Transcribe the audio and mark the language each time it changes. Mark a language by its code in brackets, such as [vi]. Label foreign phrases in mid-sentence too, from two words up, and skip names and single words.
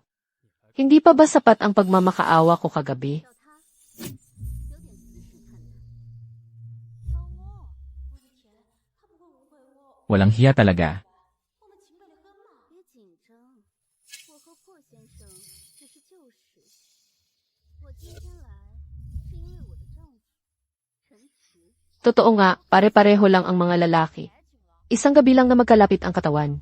[tl] Hindi pa ba sapat ang pagmamakaawa ko kagabi? [zh] 找我，我的天，他不会误会我。 [tl] Walang hiya talaga. [zh] 我们清白的很嘛。别紧张，我和霍先生只是旧识。我今天来是因为我的丈夫陈池。 [tl] Totoo nga, pare-pareho lang ang mga lalaki. Isang gabi lang na magkalapit ang katawan.